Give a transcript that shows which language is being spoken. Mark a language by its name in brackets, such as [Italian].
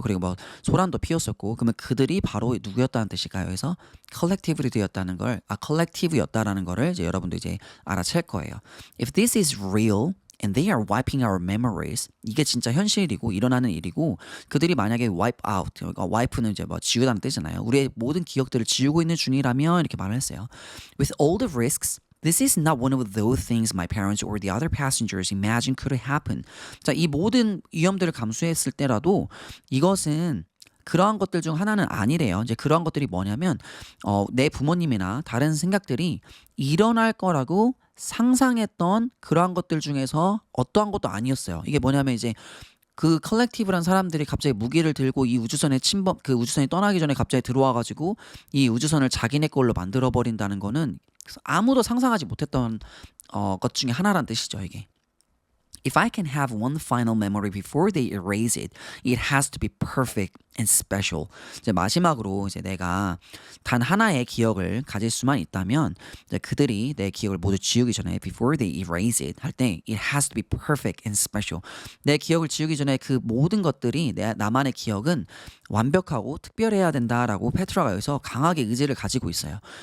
[Korean] 그리고 뭐 소란도 피웠었고 그러면 그들이 바로 누구였다는 뜻일까요? 그래서 collectively였다는 걸 collective였다라는 거를 이제 여러분도 이제 알아챌 거예요. [English] If this is real and they are wiping our memories. [Korean] 이게 진짜 현실이고 일어나는 일이고 그들이 만약에 wipe out, 그러니까 wipe는 이제 뭐 지우다는 뜻이잖아요. 우리의 모든 기억들을 지우고 있는 중이라면 이렇게 말을 했어요. [English] With all the risks, this is not one of those things my parents or the other passengers imagined could happen. [Korean] 자, 이 모든 위험들을 감수했을 때라도 이것은 그러한 것들 중 하나는 아니래요. 이제 그러한 것들이 뭐냐면 내 부모님이나 다른 생각들이 일어날 거라고 상상했던 그러한 것들 중에서 어떠한 것도 아니었어요. 이게 뭐냐면 이제 그 컬렉티브란 사람들이 갑자기 무기를 들고 이 우주선에 그 우주선이 떠나기 전에 갑자기 들어와 가지고 이 우주선을 자기네 걸로 만들어 버린다는 거는 아무도 상상하지 못했던 것 중에 하나란 뜻이죠, 이게. [English] If I can have one final memory before they erase it, it has to be perfect and special. [Korean] 이제 마지막으로 이제 내가 단 하나의 기억을 가질 수만 있다면 이제 그들이 내 기억을 모두 지우기 전에 [English] before they erase it [Korean] 할 때 [English] it has to be perfect and special. [Korean] 내 기억을 지우기 전에 그 모든 것들이 나만의 기억은 완벽하고 특별해야 된다라고 페트라가 여기서 강하게 의지를 가지고 있어요.